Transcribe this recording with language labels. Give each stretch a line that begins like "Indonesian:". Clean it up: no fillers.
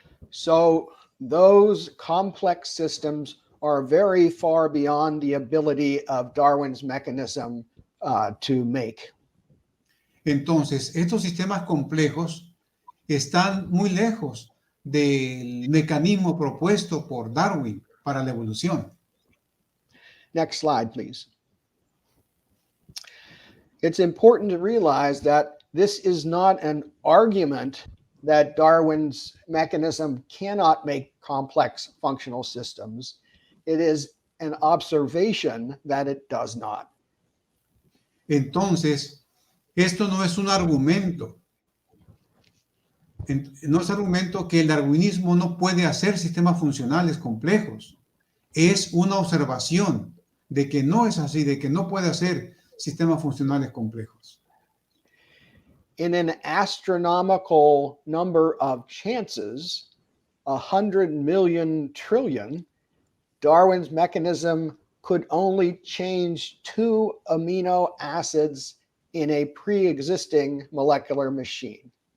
English: So those complex systems are very far beyond the ability of Darwin's mechanism to make.
Spanish: Entonces, estos sistemas complejos están muy lejos del mecanismo propuesto por Darwin para la evolución.
English: Next slide, please. It's important to realize that this is not an argument that Darwin's mechanism cannot make complex functional systems. It is an observation that it does not.
Spanish: Entonces, esto no es un argumento. No es argumento que el darwinismo no puede hacer sistemas funcionales complejos. Es una observación de que no es así, de que no puede hacer sistemas funcionales complejos.
English: In an astronomical number of chances, 100 million trillion, Darwin's mechanism could only change 2 amino acids in a pre-existing molecular machine.